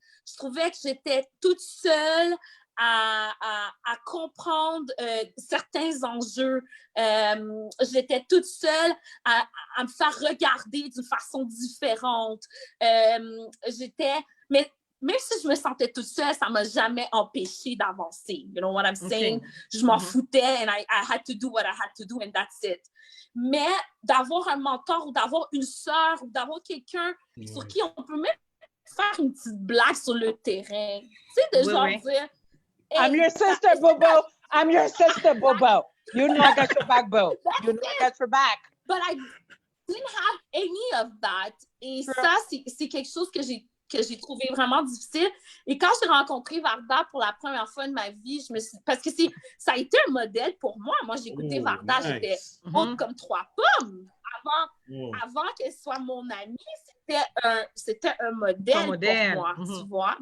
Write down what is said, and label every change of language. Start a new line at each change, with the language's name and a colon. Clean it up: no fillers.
French: Je trouvais que j'étais toute seule à comprendre certains enjeux. J'étais toute seule à me faire regarder d'une façon différente. Mais même si je me sentais toute seule, ça ne m'a jamais empêché d'avancer.
English: You know what I'm saying?
French: Je m'en foutais
English: and I had to do what I had to do and that's it.
French: Mais d'avoir un mentor ou d'avoir une sœur ou d'avoir quelqu'un sur qui on peut même faire une petite blague sur le terrain. Tu sais, de genre dire... Hey,
English: I'm your sister, Bobo. I'm your sister, Bobo. You know I got your back, Bo. You know I got your back. But I didn't have any of that.
French: Et ça, c'est quelque chose que j'ai trouvé vraiment difficile. Et quand j'ai rencontré Varda pour la première fois de ma vie, parce que ça a été un modèle pour moi. Moi, j'ai écouté Varda, j'étais haute comme 3 pommes. Avant qu'elle soit mon amie, c'était un modèle pour moi, tu vois.